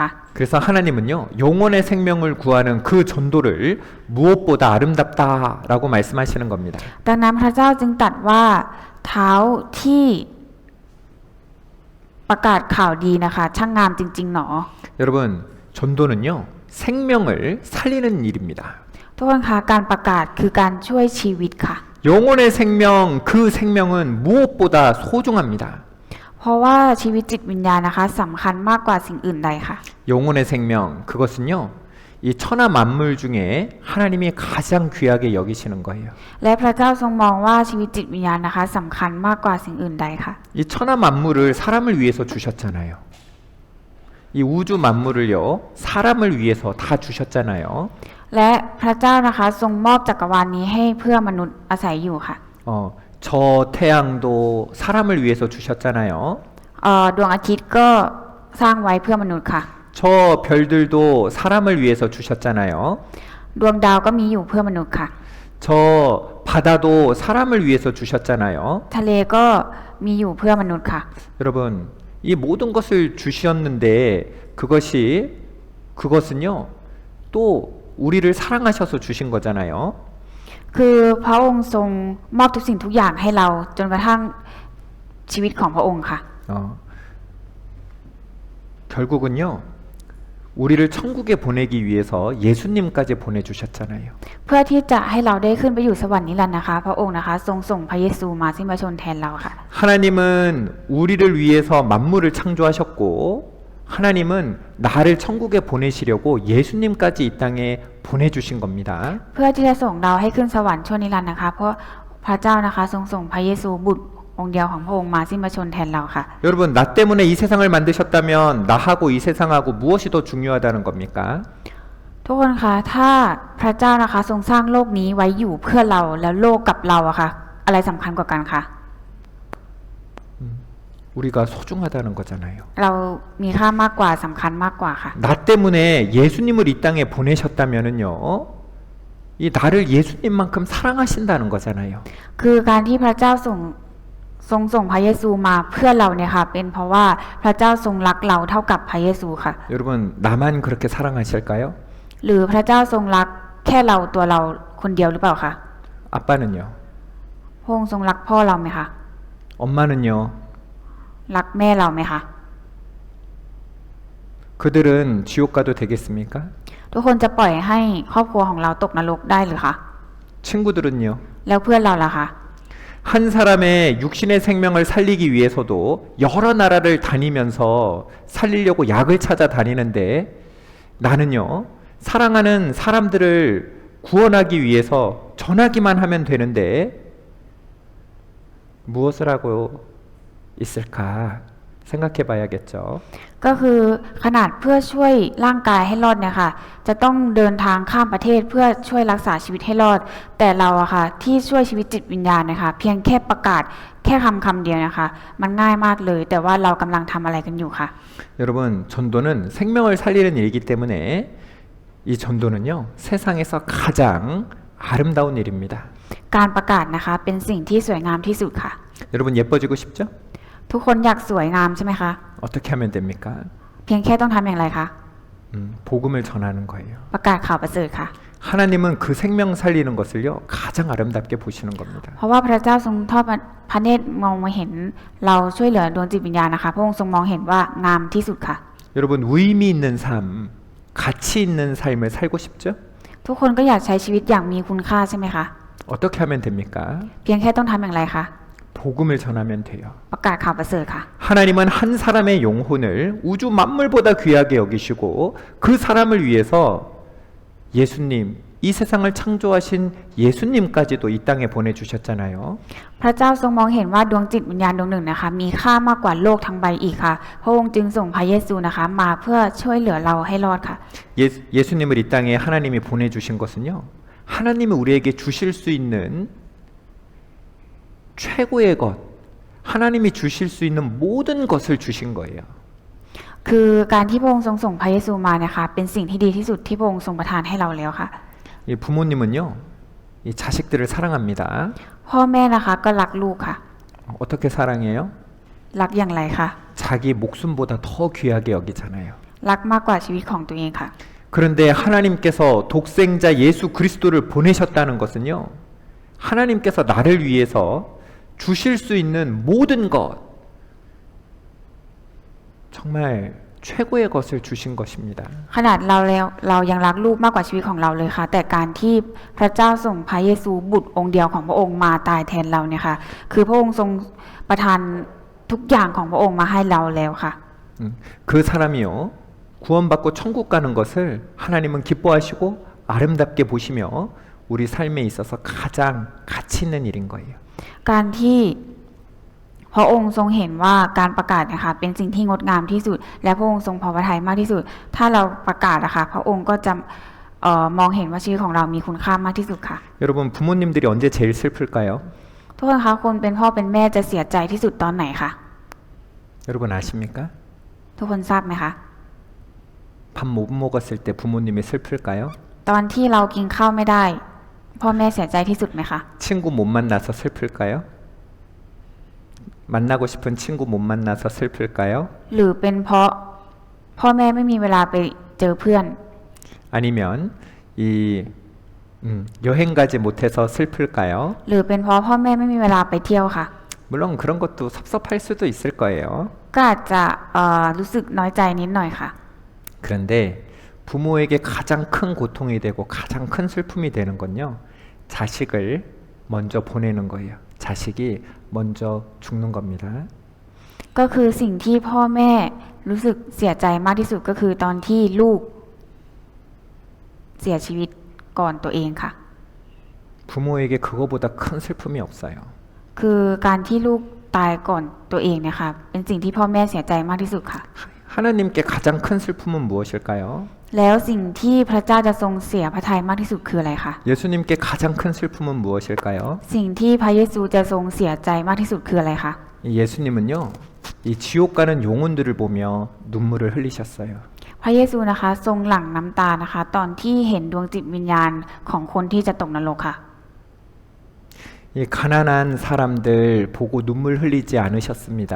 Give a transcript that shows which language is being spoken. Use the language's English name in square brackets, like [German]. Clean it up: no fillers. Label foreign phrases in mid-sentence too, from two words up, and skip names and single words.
[Korean] 그래서 하나님은요, 영혼의 생명을 구하는 그 전도를 무엇보다 아름답다라고 말씀하시는 겁니다. [Thai] ดังนั้นพระเจ้าจึงตรัสว่าเท้าที่ประกาศข่าวดีนะคะช่างงามจริงๆหนอ [Korean] 여러분, 전도는요, 생명을 살리는 일입니다. [Thai] ทุกคนคะการประกาศคือการช่วยชีวิตค่ะ [Korean] 영혼의 생명, 그 생명은 무엇보다 소중합니다. [Thai] เพราะว่าชีวิตจิตวิญญาณนะคะสำคัญมากกว่าสิ่งอื่นใดค่ะ [Korean] 영혼의 생명, 그것은요, 이 천하 만물 중에 하나님이 가장 귀하게 여기시는 거예요. [Thai] และพระเจ้าทรงมองว่าชีวิตจิตวิญญาณนะคะสำคัญมากกว่าสิ่งอื่นใดค่ะ [Korean] 이 천하 만물을 사람을 위해서 주셨잖아요. 이 우주 만물을요, 사람을 위해서 다 주셨잖아요. [Thai] และพระเจ้านะคะทรงมอบจักรวาลนี้ให้เพื่อมนุษย์อาศัยอยู่ค่ะ [Korean] 저 태양도 사람을 위해서 주셨잖아요. [Thai] ดวงอาทิตย์ก็สร้างไว้เพื่อมนุษย์ค่ะ [Korean] 저 별들도 사람을 위해서 주셨잖아요. [Thai] ดวงดาวก็มีอยู่เพื่อมนุษย์ค่ะ [Korean] 저 바다도 사람을 위해서 주셨잖아요. [Thai] ทะเลก็มีอยู่เพื่อมนุษย์ค่ะ [Korean] 여러분, 이 모든 것을 주셨는데 그것은요, 또 우리를 사랑하셔서 주신 거잖아요. [Thai] คือพระองค์ทรงมอบทุกสิ่งทุกอย่างให้เราจนกระทั่งชีวิตของพระองค์ค่ะ [Korean] 결국은요, 우리를 천국에 보내기 위해서 예수님까지 보내주셨잖아요. [Thai] เพื่อที่จะให้เราได้ขึ้นไปอยู่สวรรค์นิรันดร์นะคะ พระองค์นะคะทรงส่งพระเยซูมาสิ้นพระชนม์แทนเราค่ะ [Korean] 하나님은 우리를 위해서 만물을 창조하셨고 하나님은 나를 천국에 보내시려고 예수님까지 이 땅에 보내주신 겁니다. [Thai] เพื่อที่จะส่งเราให้ขึ้นสวรรค์ชั่วนิรันดร์นะคะ เพราะพระเจ้านะคะทรงส่งพระเยซูบุตรองค์เดียวของพระองค์มาสิ้นพระชนม์แทนเราค่ะ [Korean] 여러분, 나 때문에 이 세상을 만드셨다면 나하고 이 세상하고 무엇이 더 중요하다는 겁니까? [Thai] ทุกคนคะถ้าพระเจ้านะคะทรงสร้างโลกนี้ไว้อยู่เพื่อเราแล้วโลกกับเราอะค่ะอะไรสำคัญกว่ากันคะ [Korean] 우리가 소중하다는 거잖아요. [Thai] เรามีค่ามากกว่าสำคัญมากกว่าค่ะ [Korean] 나 때문에 예수님을 이 땅에 보내셨다면은요, 이 나를 예수님만큼 사랑하신다는 거잖아요. [Thai] คือการที่พระเจ้าทรงส่งพระเยซูมาเพื่อเราเนี่ยค่ะเป็นเพราะว่าพระเจ้าทรงรักเราเท่ากับพระเยซูค่ะ [Korean] 여러분, 나만 그렇게 사랑하실까요? [Thai] หรือพระเจ้าทรงรักแค่เราตัวเราคนเดียวหรือเปล่าคะ [Korean] 아빠는요? [Thai] พระองค์ทรงรักพ่อเราไหมคะ [Korean] 엄마는요? [Thai] รักแม่เราไหมคะ [Korean] 그들은 지옥 가도 되겠습니까? [Thai] ทุกคนจะปล่อยให้ครอบครัวของเราตกนรกได้หรือคะ [Korean] 친구들은요? [Thai] แล้วเพื่อนเราล่ะคะ [Korean] 한 사람의 육신의 생명을 살리기 위해서도 여러 나라를 다니면서 살리려고 약을 찾아 다니는데 나는요, 사랑하는 사람들을 구원하기 위해서 전하기만 하면 되는데 무엇을 하고 있을까 생각해 봐야겠죠. [Thai] ก็คือขนาดเพื่อช่วยร่างกายให้รอดเนี่ยค่ะจะต้องเดินทางข้ามประเทศเพื่อช่วยรักษาชีวิตให้รอดแต่เราอะค่ะที่ช่วยชีวิตจิตวิญญาณนะคะเพียงแค่ประกาศแค่คำเดียวนะคะมันง่ายมากเลยแต่ว่าเรากำลังทำอะไรกันอยู่ค่ะ [Korean] 여러분, 전도는 생명을 살리는 일이기 때문에 이 전도는요, 세상에서 가장 아름다운 일입니다. [Thai] การประกาศนะคะเป็นสิ่งที่สวยงามที่สุดค่ะ [Korean] 여러분, 예뻐지고 싶죠? [Thai] ทุกคนอยากสวยงามใช่ไหมคะ [Korean] 어떻게 하면 됩니까? [Thai] เพียงแค่ต้องทำอย่างไรคะ [Korean] 복음을 전하는 거예요. [Thai] ประกาศข่าวประเสริฐค่ะ [Korean] 하나님은 그 생명 살리는 것을요, 가장 아름답게 보시는 겁니다. [Thai] เพราะว่าพระเจ้าทรงทอดพระเนตรมองมาเห็นเราช่วยเหลือดวงจิตวิญญาณนะคะพระองค์ทรงมองเห็นว่างามที่สุดค่ะ [Korean] 여러분, 의미 있는 삶, 가치 있는 삶을 살고 싶죠? [Thai] ทุกคนก็อยากใช้ชีวิตอย่างมีคุณค่าใช่ไหมคะ [Korean] 어떻게 하면 됩니까? [Thai] เพียงแค่ต้องทำอย่างไรคะ [Korean] 복음을 전하면 돼요. [Thai] ประกาศข่าวประเสริฐค่ะ [Korean] 하나님은 한 사람의 영혼을 우주 만물보다 귀하게 여기시고 그 사람을 위해서 예수님, 이 세상을 창조하신 예수님까지도 이 땅에 보내주셨잖아요. [Thai] พระเจ้าทรงมองเห็นว่าดวงจิตวิญญาณดวงหนึ่งนะคะมีค่ามากกว่าโลกทั้งใบอีกค่ะพระองค์จึงส่งพระเยซูนะคะมาเพื่อช่วยเหลือเราให้รอดค่ะ [Korean] 예수님을 이 땅에 하나님이 보내주신 것은요, 하나님이 우리에게 주실 수 있는 최고의 것, 하나님이 주실 수 있는 모든 것을 주신 거예요. [Thai] คือการที่พระองค์ทรงส่งพระเยซูมานะคะเป็นสิ่งที่ดีที่สุดที่พระองค์ทรงประทานให้เราแล้วค่ะ [Korean] 부모님은요, 이 자식들을 사랑합니다. [Thai] พ่อแม่นะคะก็รักลูกค่ะ [Korean] 어떻게 사랑해요? [Thai] รักอย่างไรคะ [Korean] 자기 목숨보다 더 귀하게 여기잖아요. [Thai] รักมากกว่าชีวิตของตัวเองค่ะ [Korean] 그런데 하나님께서 독생자 예수 그리스도를 보내셨다는 것은요. 하나님께서 나를 위해서 주실 수 있는 모든 것 정말 최고의 것을 주신 것입니다. [Thai] ขนาดเรายังรักลูกมากกว่าชีวิตของเราเลยค่ะ แต่การที่พระเจ้าส่งพระเยซูบุตรองค์เดียวของพระองค์มาตายแทนเราเนี่ยค่ะคือพระองค์ทรงประทานทุกอย่างของพระองค์มาให้เราแล้วค่ะ [Korean] 그 사람이요 구원받고 천국 가는 것을 하나님은 기뻐하시고 아름답게 보시며 우리 삶에 있어서 가장 가치 있는 일인 거예요. [Thai] การที่พระองค์ทรงเห็นว่าการประกาศนะคะเป็นสิ่งที่งดงามที่สุด และพระองค์ทรงพอพระทัยมากที่สุด ถ้าเราประกาศนะคะพระองค์ก็จะมองเห็นว่าชีวิตของเรามีคุณค่ามากที่สุดค่ะ [Korean] 여러분 부모님들이 언제 제일 슬플까요? [Thai] ทุกคนคะคนเป็นพ่อเป็นแม่จะเสียใจที่สุดตอนไหนคะ [Korean] 여러분 아십니까? [Thai] ทุกคนทราบไหมคะ [Korean] 밥 못 먹었을 때 부모님이 슬플까요? [Thai] ตอนที่เรากินข้าวไม่ได้ พ่อแม่เสียใจที่สุดไหมคะ [Korean] 친구 못 만나서 슬플까요? 만나고 싶은 친구 못 만나서 슬플까요? [Thai] หรือเป็นเพราะพ่อแม่ไม่มีเวลาไปเจอเพื่อน [Korean] 아니면 이 여행 가지 못해서 슬플까요? [Thai] หรือเป็นเพราะพ่อแม่ไม่มีเวลาไปเที่ยวค่ะ [Korean] 물론 그런 것도 섭섭할 수도 있을 거예요. [Thai] ก็อาจจะรู้สึกน้อยใจนิดหน่อยค่ะ [Korean] 그런데 부모에게 가장 큰 고통이 되고 가장 큰 슬픔이 되는 건요. 자식을 먼저 보내는 거예요. 자식이 먼저 죽는 겁니다. [Thai] ก็คือสิ่งที่พ่อแม่รู้สึกเสียใจมากที่สุดก็คือตอนที่ลูกเสียชีวิตก่อนตัวเองค่ะ [Korean] 부모에게 그거보다 큰 슬픔이 없어요. [Thai] คือการที่ลูกตายก่อนตัวเองเนี่ยค่ะเป็นสิ่งที่พ่อแม่เสียใจมากที่สุดค่ะ [Korean] 하나님께 가장 큰 슬픔은 무엇일까요? [Thai] แล้วสิ่งที่พระเจ้าจะทรงเสียพระทัยมากที่สุดคืออะไรคะ [Korean] 예수님께 가장 큰 슬픔은 무엇일까요? [Thai] สิ่งที่พระเยซูจะทรงเสียใจมากที่สุดคืออะไรคะ [Korean] 예수님은요. 이 지옥 가는 영혼들을 보며 눈물을 흘리셨어요. [Thai] พระเยซูนะคะทรงหลั่งน้ำตานะคะ ตอนที่เห็นดวงจิตวิญญาณของคนที่จะตกนรกค่ะ [Korean] 이 가난한 사람들 보고 눈물 흘리지 않으셨습니다.